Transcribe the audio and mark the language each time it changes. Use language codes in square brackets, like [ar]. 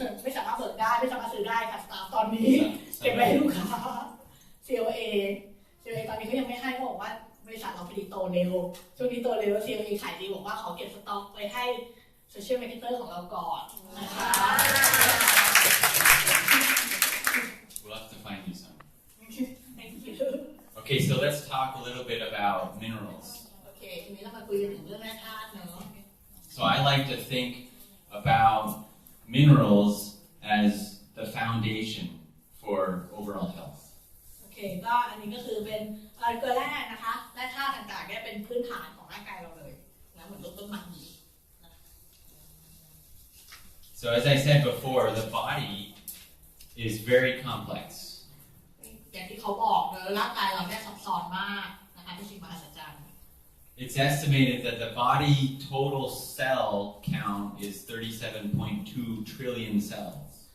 [th] ไม่สามารถเบิกได้ไม่สามารถซื้อได้ค่ะสตาฟตอนนี้เก็บไว้ให้ลูกค้า CLA ตอนนี้ก็ยังไม่ให้เขาบอกว่าบริษัทเราพอดีโตเร็วช่วงนี้โตเร็ว CLA ขายดีบอกว่าขอเก็บสต็อกไว้ให้โซเชียลมาร์เก็ตเตอร์ของเราก่อนนะคะ [en] We'll have to find you some. thank you Okay, so let's talk a little bit about minerals. [th] โอเคทีนี้เรามาคุยกันถึงเรื่องแร่ธาตุเนาะ [en] So I like to think about minerals as the foundation for overall health. [th] โอเคก็อันนี้ก็คือเป็นเกลือแร่นะคะแร่ธาตุต่างๆเนี่ยเป็นพื้นฐานของร่างกายเราเลยนะเหมือนต้นไม้ [en] So as I said before, the body is very complex. [th] อย่างที่เขาบอกเลยร่างกายเราเนี่ยซับซ้อนมากนะคะเป็นสิ่งมหัศจรรย์ [en] It's estimated that the body total cell count is 37.2 trillion cells.